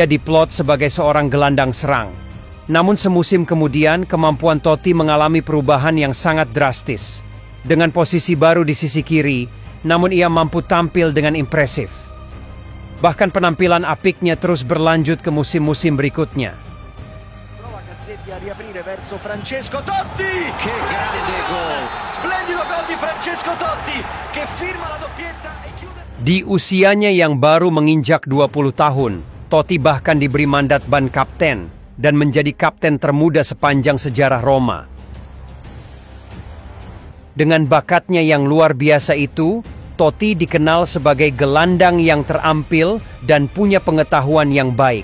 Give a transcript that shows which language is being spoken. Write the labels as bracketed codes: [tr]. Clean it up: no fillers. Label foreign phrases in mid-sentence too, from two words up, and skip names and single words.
[id] Ia diplot sebagai seorang gelandang serang. Namun semusim kemudian, kemampuan Totti mengalami perubahan yang sangat drastis. Dengan posisi baru di sisi kiri, namun ia mampu tampil dengan impresif. Bahkan penampilan apiknya terus berlanjut ke musim-musim berikutnya. [it] Prova Cassetti a riaprire verso Francesco Totti. Che grande gol! Splendido gol di Francesco Totti che firma la doppietta e chiude. [id] Di usianya yang baru menginjak 20 tahun, Totti bahkan diberi mandat ban kapten dan menjadi kapten termuda sepanjang sejarah Roma. Dengan bakatnya yang luar biasa itu, Totti dikenal sebagai gelandang yang terampil dan punya pengetahuan yang baik.